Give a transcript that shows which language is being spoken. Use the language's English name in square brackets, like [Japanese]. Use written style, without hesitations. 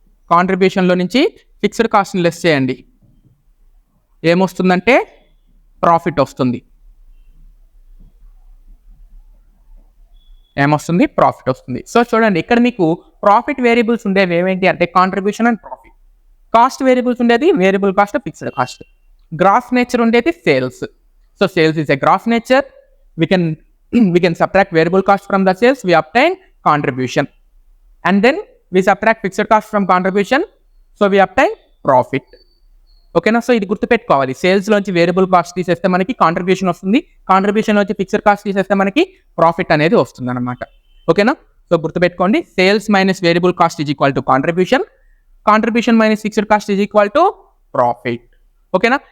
[Telugu] కాంట్రిబ్యూషన్లో నుంచి fixed కాస్ట్ని less చేయండి. ఏమొస్తుందంటే ప్రాఫిట్ వస్తుంది. ఏమొస్తుంది? ప్రాఫిట్ వస్తుంది. సో చూడండి, ఇక్కడ మీకు ప్రాఫిట్ వేరియబుల్స్ ఉండేవి ఏమేంటి అంటే contribution and profit. Cost variables ఉండేది variable cost, fixed cost. Gross nature ఉండేది sales. [English] So sales is a gross nature. we can subtract variable cost from the sales, we obtain contribution, and then we subtract fixed cost from contribution, so we obtain profit. [Telugu] ఓకేనా? So ఇది గుర్తుపెట్టుకోవాలి. Sales లోంచి variable cost తీసేస్తే మనకి contribution వస్తుంది. Contribution లోంచి fixed cost తీసేస్తే మనకి ప్రాఫిట్ అనేది వస్తుంది అనమాట. ఓకేనా? [English] So గుర్తుపెట్టుకోండి, sales minus variable cost is equal to contribution, contribution minus fixed cost is equal to profit. ఓకేనా?